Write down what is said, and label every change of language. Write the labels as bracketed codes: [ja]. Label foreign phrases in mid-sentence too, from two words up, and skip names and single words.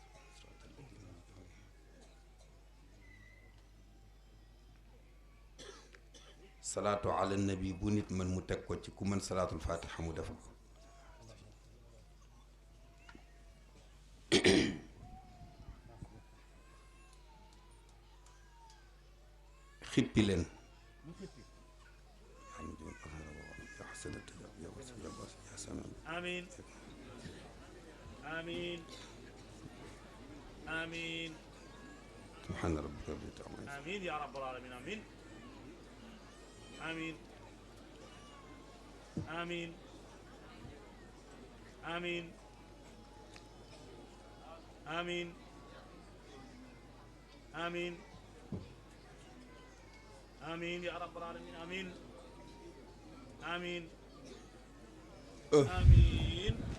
[ar] صلاة على النبي [wo] bu nit mën mu teg ko ci ku mën [ar] صلاة الفاتحة [wo] mu def ko xippi leen [ar] آمين آمين آمين سبحان ربك رب العزة عما يصفون آمين يا رب العالمين آمين آمين آمين آمين آمين آمين آمين يا رب العالمين آمين آمين آمين